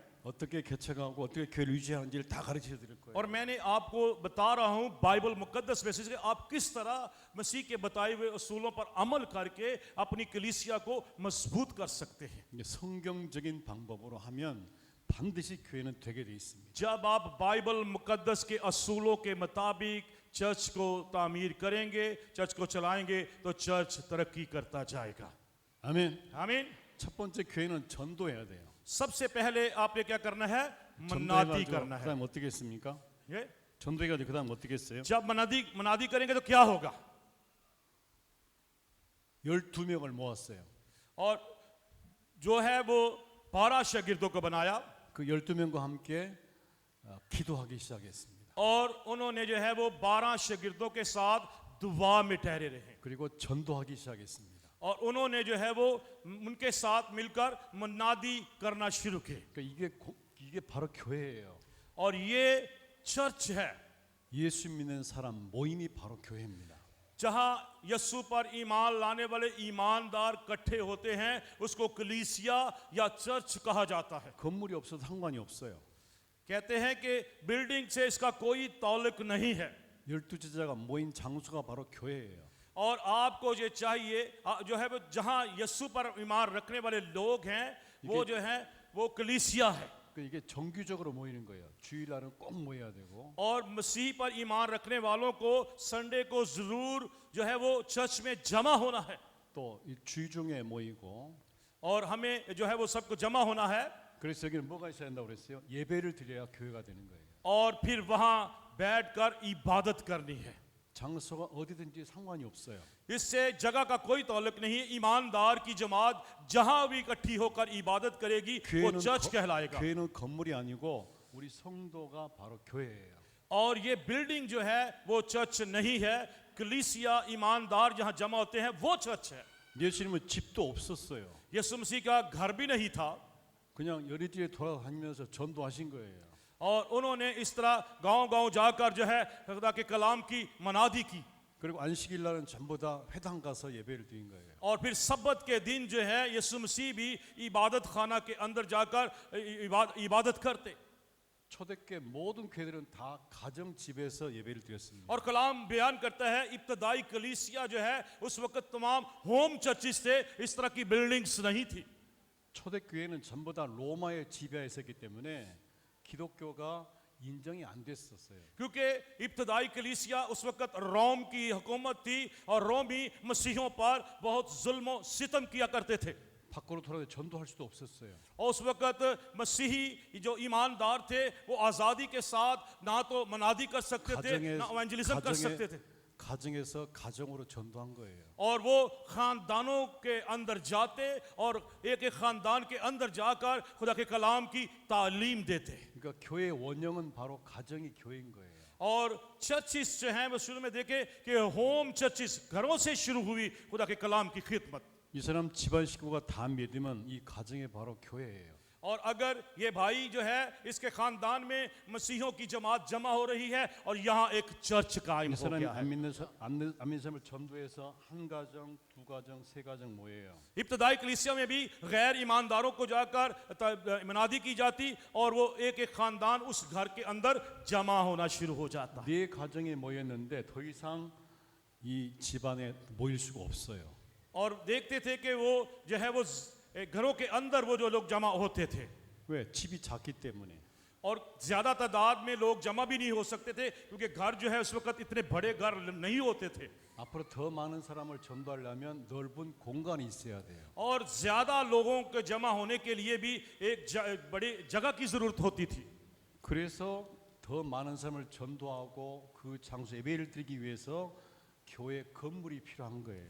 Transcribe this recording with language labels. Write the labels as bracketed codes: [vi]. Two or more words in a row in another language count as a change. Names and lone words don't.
[ko] 어떻게 개척하고 어떻게 교회를 유지하는지를 다 가르쳐 드릴 거예요. [ur] اور میں نے آپ کو بتا رہا ہوں بائبل مقدس میں سے آپ کس طرح مسیح کے بتائے ہوئے اصولوں پر عمل کرکے اپنی کلیسیا کو مضبوط کر سکتے ہیں. [ko] 이게 성경적인 방법으로 하면 반드시 교회는 되게 돼 있습니다. [ur] جب آپ بائبل مقدس کے اصولوں کے مطابق چرچ کو تعمیر کریں گے، چرچ کو چلائیں گے تو چرچ ترقی کرتا جائے گا. [ko] 아멘. [ur] आमीन। [ko] 첫 번째 교회는 전도해야 돼요. [ur] سب سے پہلے آپ نے کیا کرنا ہے? मनादी [ko] 전도해가지고 [ur] کرنا ہے. [ko] 그다음 어떻게 했습니까? [ur] ये [ko] 전도해가지고 그다음 어떻게 했어요? [ur] جب منادی کریں گے تو کیا ہوگا? [ko] 12명을 모았어요. [ur] اور جو ہے وہ 12 شاگردوں کو بنایا [ko] 그 12명과 함께 기도하기 시작했습니다. [ur] اور انہوں نے جو ہے وہ 12 شاگردوں کے ساتھ دعا میں ٹھہرے رہے [ko] 그리고 전도하기 시작했습니다. [ur] اور انہوں نے جو ہے وہ ان کے ساتھ مل کر منادی کرنا شروع کیے. [ko] 그러니까 이게 바로 교회예요. [ur] اور یہ چرچ ہے [ko] 예수 믿는 사람 모임이 바로 교회입니다. [ur] جہاں یسوع پر ایمان لانے والے ایماندار اکٹھے ہوتے ہیں اس کو کلیسیا یا چرچ کہا جاتا ہے. [ko] 건물이 없어도 상관이 없어요. [ur] کہتے ہیں کہ بلڈنگ سے اس کا کوئی تعلق نہیں ہے [ko] 12제자가 모인 장소가 바로 교회예요. [ur] اور آپ کو یہ چاہیے جو ہے وہ جہاں یسوع پر ایمان رکھنے والے لوگ ہیں وہ جو ہے وہ کلیسیا ہے. [ko] 이게 정규적으로 모이는 거예요. 주일날은 꼭 모여야 되고 [ur] اور مسیح پر ایمان رکھنے والوں کو سنڈے کو ضرور جو ہے وہ چرچ میں جمع ہونا ہے [ko] 또 이 주중에 모이고 [ur] اور ہمیں جو ہے وہ سب کو جمع ہونا ہے [ko] 그래서 여기는 뭐가 있어야 한다고 그랬어요? 예배를 드려야 교회가 되는 거예요. [ur] اور پھر وہاں بیٹھ کر عبادت کرنی ہے. [ko] 장소가 어디든지 상관이 없어요. [ur] اس سے جگہ کا کوئی تعلق نہیں ہے۔ ایماندار کی جماعت جہاں بھی اکٹھی ہو کر عبادت کرے گی وہ چرچ کہلائے گا. [ko] 교회는 건물이 아니고 우리 성도가 바로 교회예요. [ur] اور یہ بلڈنگ جو ہے وہ چرچ نہیں ہے، کلیسیا ایماندار جہاں جمع ہوتے ہیں وہ چرچ ہے. [ko] 예수님은 집도 없었어요. [ur] یسوع مسیح کا گھر بھی نہیں تھا [ko] 그냥 여리지에 돌아다니면서 전도하신 거예요. [ur] اور انہوں نے اس طرح گاؤں گاؤں جا کر جو ہے خدا کے کلام کی منادی کی [ko] 그리고 안식일 날은 전부 다 회당 가서 예배를 드린 거예요. [ur] اور پھر سبت کے دن جو ہے یسوع مسیح بھی عبادت خانہ کے اندر جا کر عبادت کرتے. [ko] 초대교회 모든 교회들은 다 가정 집에서 예배를 드렸습니다. [ur] اور کلام بیان کرتا ہے ابتدائی کلیسیا جو ہے اس وقت تمام [en] home churches [ur] تھے، اس طرح کی بلڈنگز نہیں تھی. [ko] 초대교회는 전부 다 로마의 지배하에 있었기 때문에 기독교가 인정이 안 됐었어요. [ur] کیونکہ ابتدائی کلیسیا اس وقت روم کی حکومت تھی اور رومی مسیحوں پر بہت ظلم ستم کیا کرتے تھے. [ko] 밖으로 돌아서 전도할 수도 없었어요. [ur] اور اس وقت مسیحی جو ایماندار تھے وہ آزادی کے ساتھ نہ تو منادی کر سکتے تھے نہ ایونجلزم کر سکتے تھے. [ko] 가정에서 가정으로 전도한 거예요. [ur] اور وہ خاندانوں کے اندر جاتے اور ایک ایک خاندان کے اندر جا کر خدا کے کلام کی تعلیم دیتے. [ko] 그러니까 교회의 원형은 바로 가정이 교회인 거예요. [ur] اور چرچز جو ہیں وہ شروع میں دیکھے کہ [en] home churches [ur] گھروں سے شروع ہوئی خدا کے کلام کی خدمت. [ko] 이 사람 집안 식구가 다 믿으면 이 가정이 바로 교회예요. [ur] اور اگر یہ بھائی جو ہے اس کے خاندان میں مسیحیوں کی جماعت جمع ہو رہی ہے اور یہاں ایک چرچ قائم [ko] 이 [ur] हो [ko] 사람이 [ur] گیا ہے. [ko] 안 믿는 사람을 전도해서 한 가정, 두 가정, 세 가정 모여요. [ur] ابتدائی کلیسیا میں بھی غیر ایمانداروں کو جا کر منادی کی جاتی اور وہ ایک ایک خاندان اس گھر کے اندر جمع ہونا شروع ہو جاتا. [ko] 네 가정에 모였는데 더 이상 이 집안에 모일 수가 없어요. [ur] اور دیکھتے تھے کہ وہ جو ہے وہ گھروں کے اندر وہ جو لوگ جمع ہوتے تھے [ko] 왜? 집이 작기 때문에. [ur] اور زیادہ تعداد میں لوگ جمع بھی نہیں ہو سکتے تھے کیونکہ گھر جو ہے اس وقت اتنے بڑے گھر نہیں ہوتے تھے [ko] 앞으로 더 많은 사람을 전도하려면 넓은 공간이 있어야 돼요. [ur] اور زیادہ لوگوں کے جمع ہونے کے لیے بھی ایک بڑی جگہ کی ضرورت ہوتی تھی. [ko] 그래서 더 많은 사람을 전도하고 그 장소 예배를 드리기 위해서 교회 건물이 필요한 거예요.